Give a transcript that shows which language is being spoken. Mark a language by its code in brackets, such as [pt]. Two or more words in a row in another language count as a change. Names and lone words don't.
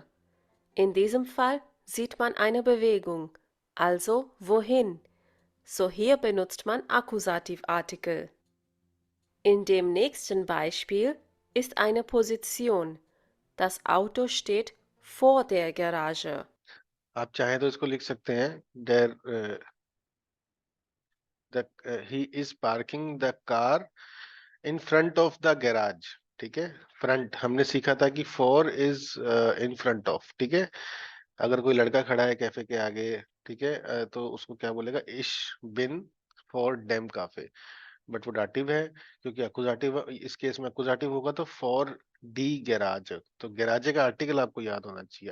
[de] In diesem Fall sieht man eine Bewegung, also wohin. So hier benutzt man Akkusativartikel. In dem nächsten Beispiel ist eine Position. Das Auto steht vor der Garage. [hi] आप चाहें तो इसको लिख सकते हैं, [en] there he is parking the car in front of the garage, [hi] ठीक है। फ्रंट हमने सीखा था कि फॉर [en] is in front of, [hi] ठीक है। अगर कोई लड़का खड़ा है कैफे के आगे, ठीक है, तो उसको क्या बोलेगा, [de] ich bin vor dem Café, [hi] बट वो डाटिव है, क्योंकि अकुजाटिव, इस केस में अकुजाटिव होगा तो [de] vor die Garage, [hi] तो गैराजे का आर्टिकल आपको याद होना चाहिए।